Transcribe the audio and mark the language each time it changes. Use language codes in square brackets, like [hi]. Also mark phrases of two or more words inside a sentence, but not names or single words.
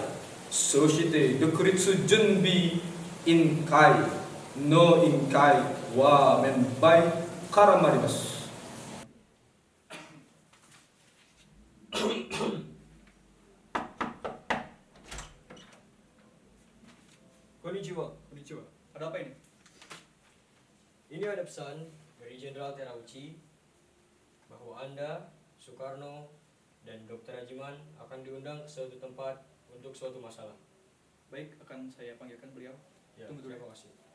[ja] そして独立準備委員会の委員会はメンバーからまります。 Konnichiwa. Konnichiwa. [id] Ada apa ini? Ini ada pesan dari Jenderal Terauchi bahwa Anda, Soekarno, dan Dr. Rajiman akan diundang ke suatu tempat untuk suatu masalah. Baik, akan saya panggilkan beliau. Ya, Tunggu dulu. terima kasih.